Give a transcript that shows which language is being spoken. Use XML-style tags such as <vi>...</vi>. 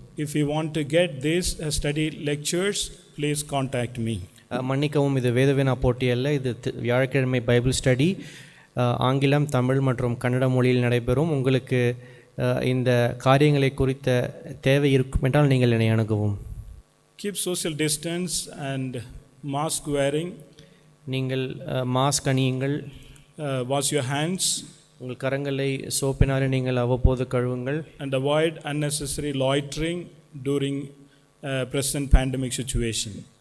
<en>If you want to get these study lectures, please contact me.</en> <ta>மன்னிக்கவும், இது வேத வினா போட்டி அல்ல, இது வியாழக்கிழமை பைபிள் ஸ்டடி ஆங்கிலம், தமிழ் மற்றும் கன்னட மொழியில் நடைபெறும். உங்களுக்கு இந்த காரியங்களை குறித்த தேவை இருக்கும் என்றால் நீங்கள் என்னை அணுகவும்.</ta> <en>Keep social distance and mask wearing.</en> <ta>நீங்கள் மாஸ்க் அணியுங்கள்.</ta> <en>Wash your hands.</en> <ta>உங்கள் கரங்களை சோப்பினாலே நீங்கள் அவ்வப்போது கழுவுங்கள்.</ta> <en>And avoid unnecessary loitering during present pandemic situation.</en>